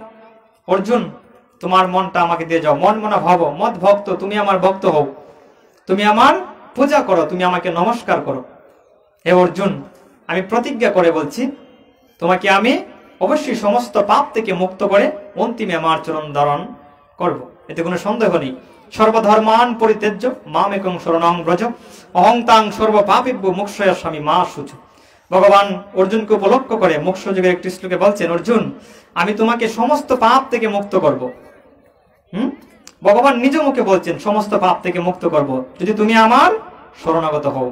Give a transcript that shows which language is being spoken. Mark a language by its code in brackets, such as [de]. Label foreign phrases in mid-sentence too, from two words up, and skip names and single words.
[bn] অর্জুন তোমার মনটা আমাকে দিয়ে যাও, [sa] মন মনা ভব মদ ভক্ত, [bn] তুমি আমার ভক্ত হও, তুমি আমার পূজা করো, তুমি আমাকে নমস্কার করো। হে অর্জুন আমি প্রতিজ্ঞা করে বলছি তোমাকে আমি অবশ্যই সমস্ত পাপ থেকে মুক্ত করে অন্তিমে আমার চরণ ধারণ করব, এতে কোনো সন্দেহ নেই। [sa] সর্বধর্মান পরিত্যাজ্য মাম একং শরণং ব্রজ অহং তাং সর্ব পাপেভ্য মোক্ষয়া স্বামী মা শুচ। [bn] ভগবান অর্জুনকে উপলক্ষ করে মোক্ষ যুগের একটি শ্লোকে বলছেন অর্জুন আমি তোমাকে সমস্ত পাপ থেকে মুক্ত করব। ভগবান নিজ মুখে বলছেন সমস্ত পাপ থেকে মুক্ত করব যদি তুমি আমার শরণাগত হও।